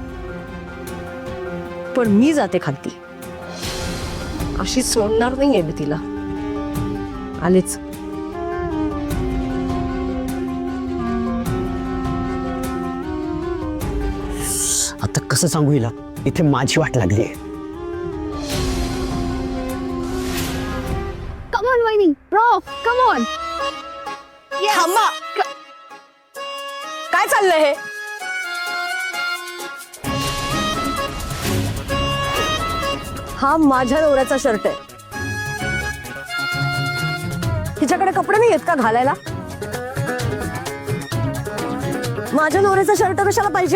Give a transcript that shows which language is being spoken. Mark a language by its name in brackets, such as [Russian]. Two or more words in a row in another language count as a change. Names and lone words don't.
[Marathi] पण मी जाते खालती. अशी सोडणार नाहीये मी तिला. आलेच. आता कसं सांगू हिला, इथे माझी वाट लागली. [English] Come on, Vaini. Bro, come on. Yes. [Marathi] थांबा. काय चाललंय हे? हा माझ्या नवऱ्याचा शर्ट आहे. तिच्याकडे कपडे नाही आहेत का घालायला? माझ्या नवऱ्याचा शर्ट कशाला पाहिजे?